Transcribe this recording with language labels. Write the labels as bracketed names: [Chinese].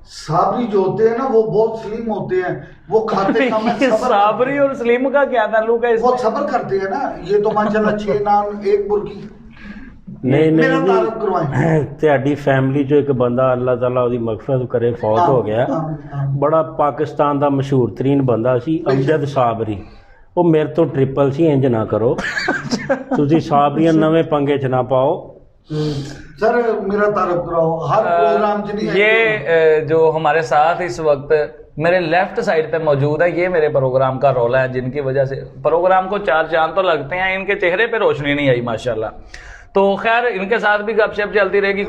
[Hindi] साबरी जो होते हैं ना वो बहुत सलीम होते हैं, वो खाते कम है। साबरी और सलीम का क्या ताल्लुक है? वो सब्र करते हैं ना। ये तो माशाल्लाह 6 नान 1 बुर्की। [Punjabi] नहीं, ਤੁਹਾਡੀ फैमिली चो एक बंदा अल्लाह ताला ਉਹਦੀ ਮਗਫਰਤ ਕਰੇ ਫੌਤ ਹੋ ਗਿਆ। ਬੜਾ ਪਾਕਿਸਤਾਨ ਦਾ ਮਸ਼ਹੂਰ ਤਰੀਨ ਬੰਦਾ ਸੀ ਅਮਜਦ ਸਾਬਰੀ। ਉਹ ਮੇਰੇ ਤੋਂ ਟ੍ਰਿਪਲ ਸੀ, ਇੰਜ ਨਾ ਕਰੋ ਤੁਸੀਂ ਸਾਬਰੀਆਂ ਨਵੇਂ ਪੰਗੇ 'ਚ ਨਾ ਪਾਓ। [Hindi] सर मेरा तारुफ कराओ हर प्रोग्राम च नहीं। ये जो हमारे साथ इस वक्त मेरे लेफ्ट साइड पे मौजूद है, ये मेरे प्रोग्राम का रोल है, जिनकी वजह से प्रोग्राम को 4 चांद तो लगते हैं। इनके चेहरे पे रोशनी नहीं आई माशाल्लाह। तो खैर इनके साथ भी गपशप चलती रहेगी।